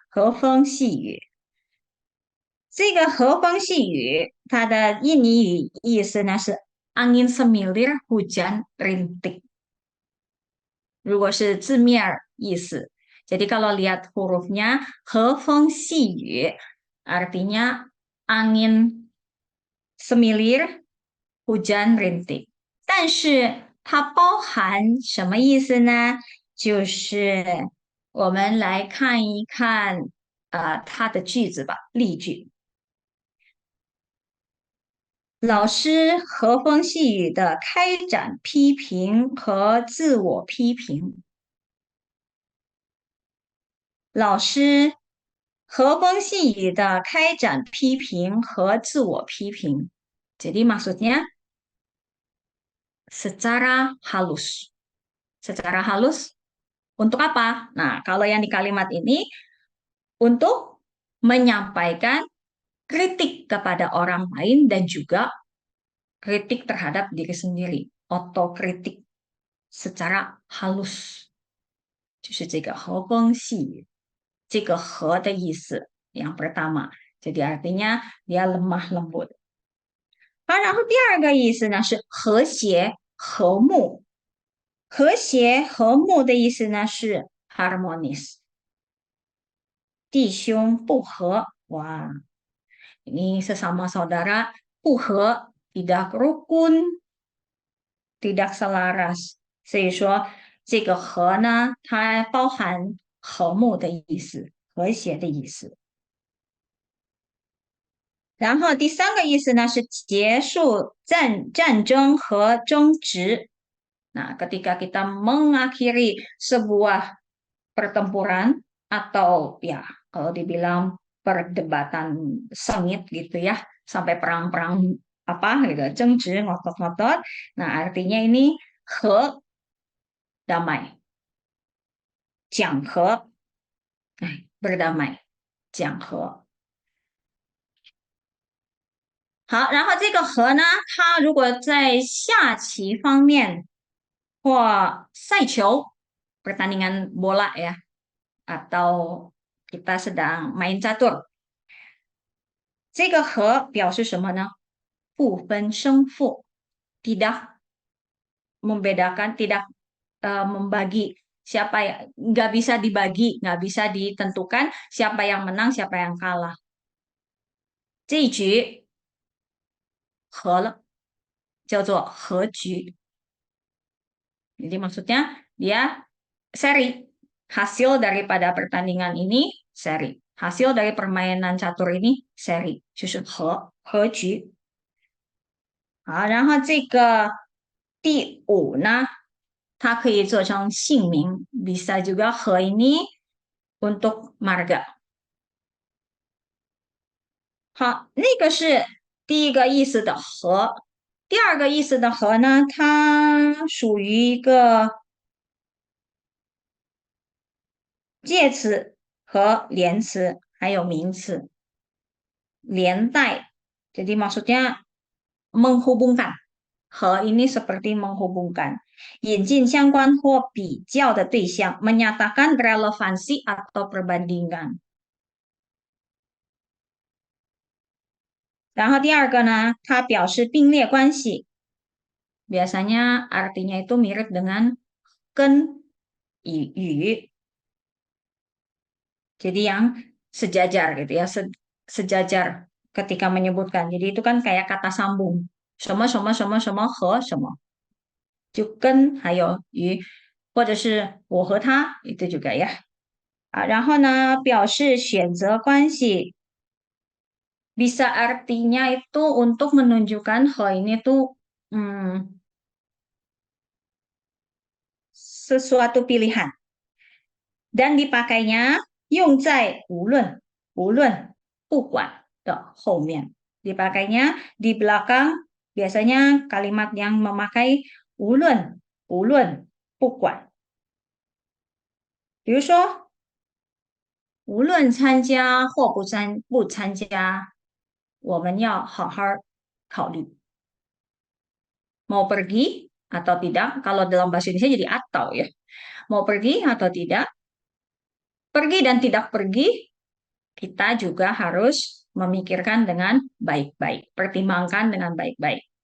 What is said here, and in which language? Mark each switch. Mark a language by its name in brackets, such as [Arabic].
[Chinese] 和风细雨，这个和风细雨，它的印尼语意思呢是 [Indonesian] angin semilir hujan rintik。 [Chinese] 如果是字面意思， [Indonesian] jadi kalau lihat hurufnya 和风细雨 artinya angin semilir hujan rintik。 [Chinese] 但是它包含什么意思呢？就是我们来看一看它的句子吧，例句。老师和风细雨的开展批评和自我批评。老师和风细雨的开展批评和自我批评。 [Indonesian] Jadi maksudnya secara halus. Secara halus untuk apa? Nah, kalau yang di kalimat ini untuk menyampaikan kritik kepada orang lain dan juga kritik terhadap diri sendiri, otokritik secara halus， [Chinese] 就是这个和风细雨。这个和的意思 [Indonesian] yang pertama，jadi artinya dia lemah lembut。 [Chinese] 好，然后第二个意思呢是和谐和睦。和谐和睦的意思呢是 harmonis。弟兄不和， [Indonesian] 哇，ini sesama saudara 不和，tidak rukun，tidak selaras。 [Chinese] 所以说这个和呢，它包含和睦的意思，和谐的意思。然后第三个意思呢是结束战争和争执。 [Indonesian] Nah, ketika kita mengakhiri sebuah pertempuran atau ya kalau dibilang perdebatan sengit gitu ya, sampai perang-perang apa gitu, 争执 ngotot-ngotot. Nah, artinya ini he damai, 讲和，berdamai， 讲和。 [Chinese] 好，然后这个和呢，它如果在下棋方面或赛球 [Indonesian] pertandingan bola ya atau kita sedang main catur， [Chinese] 这个和表示什么呢？不分胜负。 [Indonesian] tidak membedakan, tidak membagi siapa yang nggak bisa dibagi, nggak bisa ditentukan siapa yang menang, siapa yang kalah. [Chinese] 这一局和了，叫做和局。 [Indonesian] Jadi maksudnya dia seri. Hasil daripada pertandingan ini seri. Hasil dari permainan catur ini seri. [Chinese] 就是和局。好，然后这个第五呢，它可以做成姓名， [Indonesian] bisa juga he ini untuk marga。 [Chinese] 好，那个是第一个意思的和，第二个意思的和呢，它属于一个介词和连词，还有名词连带。 [Indonesian] Jadi maksudnya menghubungkan. He ini seperti menghubungkan. [Chinese] 引进相关或比较的对象， [Indonesian] menyatakan relevansi atau perbandingan。 [Chinese] 然后第二个呢，它表示并列关系， [Indonesian] biasanya artinya itu mirip dengan 跟与，jadi yang sejajar gitu ya, sejajar ketika menyebutkan. Jadi itu kan kayak kata sambung. [Chinese] 什么什么什么什么和什么，就跟还有与，或者是我和他 [Indonesian] itu juga ya。 [Chinese] 啊，然后呢，表示选择关系 [Indonesian] bisa artinya itu untuk menunjukkan hal ini tuh sesuatu pilihan dan dipakainya [Chinese] 用在无论不管的后面， [Indonesian] dipakainya di belakang biasanya kalimat yang memakai 无论不管， [Chinese] 比如说无论参加或不参加，我们要好好考虑。 [Indonesian] Mau pergi atau tidak, kalau dalam bahasa Indonesia jadi atau ya. Mau pergi atau tidak, pergi dan tidak pergi, kita juga harus memikirkan dengan baik-baik, pertimbangkan dengan baik-baik.